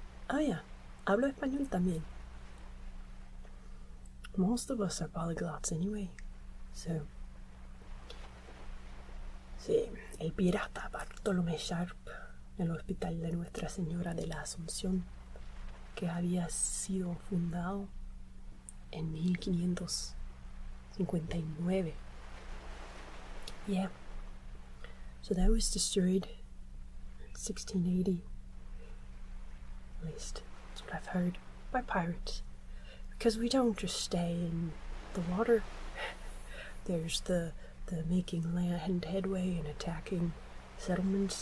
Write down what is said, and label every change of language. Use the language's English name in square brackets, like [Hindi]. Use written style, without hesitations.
[English] Oh yeah, [Spanish] hablo español también. [English] Most of us are polyglots anyway, so. [Spanish] Sí, el pirata Bartholomew Sharp, el hospital de Nuestra Señora de la Asunción, que había sido fundado en 1559. [English] Yeah, so that was destroyed in 1680, at least that's what I've heard, by pirates. Because we don't just stay in the water. There's the making land headway and attacking settlements.